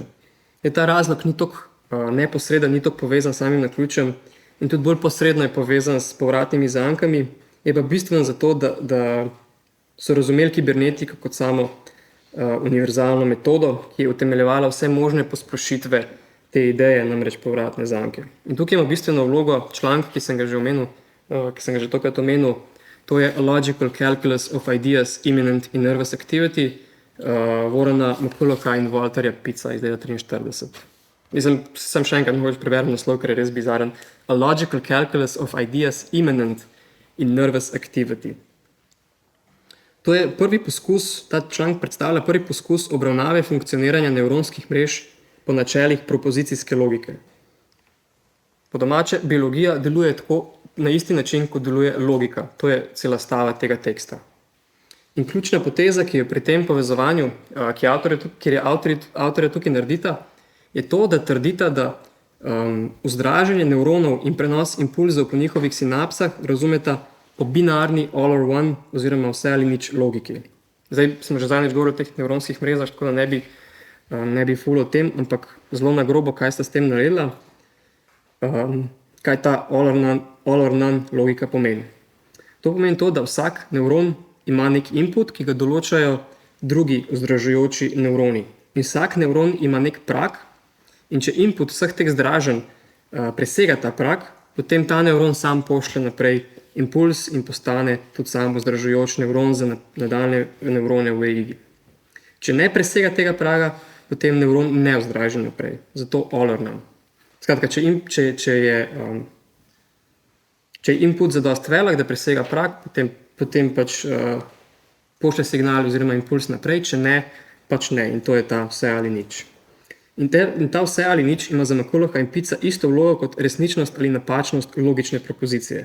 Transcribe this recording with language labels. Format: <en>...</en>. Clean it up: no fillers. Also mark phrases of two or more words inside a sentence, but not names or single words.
<sl>Ta razlog ni tako neposreden, ni tako povezan s samim naključjem in tudi bolj posredno je povezan s povratnimi zankami, je pa bistveno zato, da so razumeli kibernetiko kot samo univerzalno metodo, ki je utemeljevala vse možne posplošitve te ideje, namreč povratne zanke. In tukaj ima bistveno vlogo članek, ki sem ga že omenil, ki sem ga že tokrat omenil, to je A Logical Calculus of Ideas, Imminent in Nervous Activity, Warrena McCullocha in Walterja Pitza iz leta 1943. Mislim, sem še enkrat mogoče preberem naslov, ker je res bizaren. A Logical Calculus of Ideas, Imminent in Nervous Activity. To je prvi poskus, ta članek predstavlja prvi poskus obravnave funkcioniranja nevronskih mrež po načelih propozicijske logike. Po domače, biologija deluje tako na isti način, kot deluje logika. To je cela stava tega teksta. In ključna poteza, ki jo pri tem povezovanju, kjer je avtorja tukaj naredita, je to, da trdita, da vzdraženje nevronov in prenos impulzov po njihovih sinapsah razumeta po binarni</sl> <en>all or one</en> <sl>oziroma vse ali nič logiki. Zdaj smo že zadnjič govorili o teh nevronskih mrežah, tako da ne bi ful o tem, ampak zelo na grobo, kaj sta s tem naredila, kaj ta</sl> <en>all or none</en> <sl>logika pomeni. To pomeni to, da vsak nevron ima nek input, ki ga določajo drugi vzdražujoči nevroni. In vsak nevron ima nek prag, in če input vseh teh zdraženj presega ta prag, potem ta nevron sam pošlje naprej impuls in postane tudi sam vzdražujoč nevron za nadaljne nevrone v verigi. Če ne presega tega praga, potem nevron ne vzdraži naprej. Zato</sl> <en>all or none.</en> <sl>Skratka, če je input zadost velik, da presega prag, potem pač pošlje signal oziroma impuls naprej, če ne, pač ne. In to je ta vse ali nič. In ta vse ali nič ima za McCullocha in Pitza isto vlogo kot resničnost ali napačnost logične propozicije.</sl>